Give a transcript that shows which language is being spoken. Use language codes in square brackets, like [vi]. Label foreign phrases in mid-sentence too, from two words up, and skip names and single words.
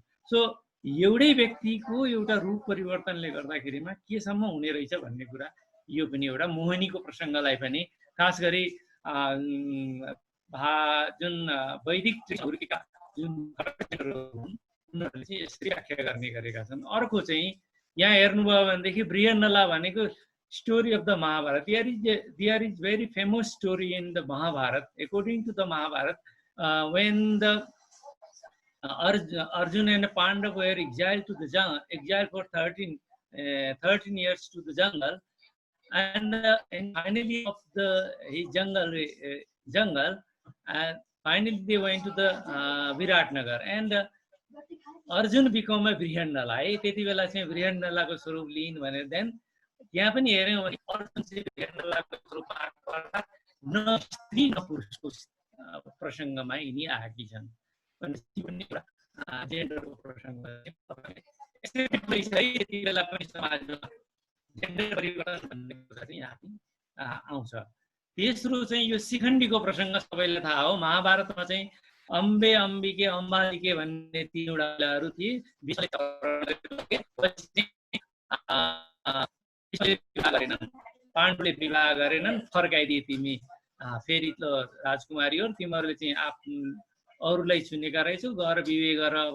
[ne] सो एउटै व्यक्तिको एउटा रूप परिवर्तनले गर्दाखेरिमा केसम्म हुने रहेछ भन्ने कुरा यो पनि एउटा मोहिनीको प्रसङ्गलाई पनि खास गरी जुन वैदिक जुन उनीहरूले चाहिँ यसरी व्याख्या गर्ने गरेका छन्। अर्को चाहिँ यहाँ हेर्नुभयो भनेदेखि बृहन्नला भनेको [en] story of the Mahabharata. There is very famous story in the Mahabharata. According to the Mahabharata, when the Arjuna and Pandava were exiled to the jungle, exiled for 13 years to the jungle, and finally of his jungle, and finally they went to the Viratnagar, and Arjuna became a Brihannala. [ne] त्यति बेला चाहिँ बृहन्नलाको स्वरूप लिइन भने देन यहाँ पनि हेर्यौँ भने अर्जुन चाहिँ बृहन्नलाको स्वरूपमा न स्त्री न पुरुषको प्रसङ्गमा यिनी आएकी छन् भनेपछि पनि एउटा जेन्डरको प्रसङ्ग यति बेला पनि समाजमा जेन्डर परिवर्तन भन्ने कुरा चाहिँ यहाँ पनि आउँछ। तेस्रो चाहिँ यो शिखण्डीको प्रसङ्ग सबैलाई थाहा हो। महाभारतमा चाहिँ अम्बे अम्बिके अम्बालिके भन्ने तीनवटाहरू थिए। पाण्डुले विवाह गरेनन्, फर्काइदिए तिमी फेरि त राजकुमारी हो, तिमीहरूले चाहिँ अरूलाई चुनेका रहेछौ, गएर विवाह गर।